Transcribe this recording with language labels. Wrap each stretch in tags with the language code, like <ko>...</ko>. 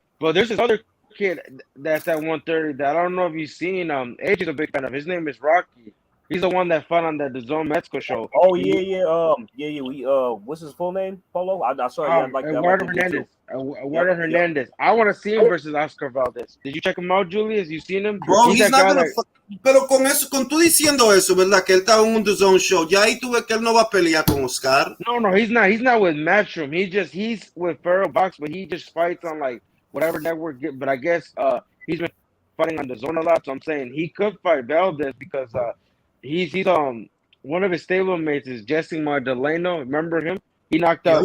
<en>But there's this other kid that's at 130 that I don't know if you've seen. Age is a big fan of. His name is Rocky. He's the one that fought on the DAZN Mexico show. Oh yeah. We what's his full name? Polo. I saw it. Eduardo Hernandez. Eduardo Hernandez. I want to see him versus Oscar Valdez. Did you check him out, Julius? You seen him? Bro, he's not gonna.</en> <es>Pero con tú diciendo eso, ¿verdad? Que él está en un DAZN show. Ya ahí tú ves que él no va a pelear con Oscar.</es> <en>No, he's not. He's not with Matchroom. He's with Feral Box, but he just fights on like whatever network. But I guess he's been fighting on DAZN a lot. So I'm saying he could fight Valdez because he's one of his stablemates is Jesse Magdaleno. Remember him? He knocked out.</en>